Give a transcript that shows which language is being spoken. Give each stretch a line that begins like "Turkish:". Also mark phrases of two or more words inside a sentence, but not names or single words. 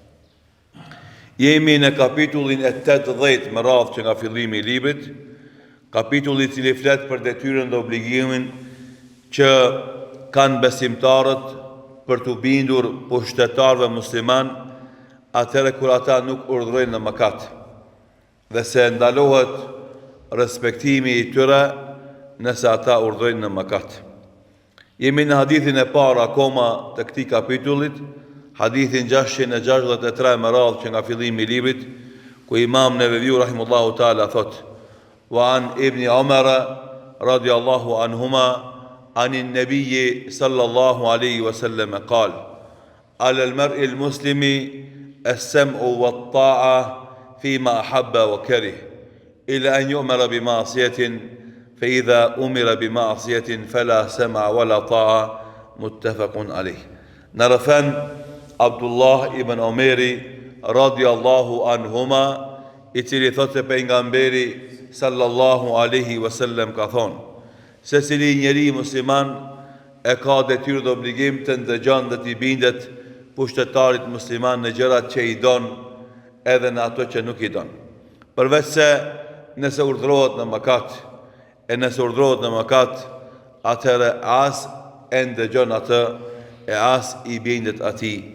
Albanian: Jemi në kapitullin e 80 me radhë që nga fillimi i librit, kapitulli i cili flet për detyrën dhe obligimin që kanë besimtarët për të bindur pushtetarëve musliman atëherë kur ata nuk urdhërojnë në mëkat, dhe se ndalohet respektimi i tyre nëse ata urdhërojnë në mëkat. Jemi në hadithin e parë akoma të këtij kapitullit, hadithin 663 me radhë që nga fillimi i librit, ku Imam Neveviu
Arabic: رحمه الله تعالى
Albanian: thot:
Arabic: "وعن ابن عمر رضي الله عنهما عن النبي صلى الله عليه وسلم قال على المرء المسلم السمع والطاعة فيما أحب وكره إلا أن يؤمر بمعصية فإذا أمر بمعصية فلا سمع ولا طاعة." متفق عليه.
Albanian: Narafan Abdullah ibn Omeri
Arabic: رضي الله عنهما,
Albanian: i cili thotë pejgamberi
Arabic: صلى الله عليه وسلم
Albanian: ka thonë: se cili njeri musliman e ka detyrë dhe obligim të ndëgjon dhe t'i bindet pushtetarit musliman në gjërat që i don edhe në ato që nuk i don, përveç se nëse urdhërohet në mëkat, e nëse urdhërohet në mëkat, atëherë as e ndëgjon atë e as i bindet atij.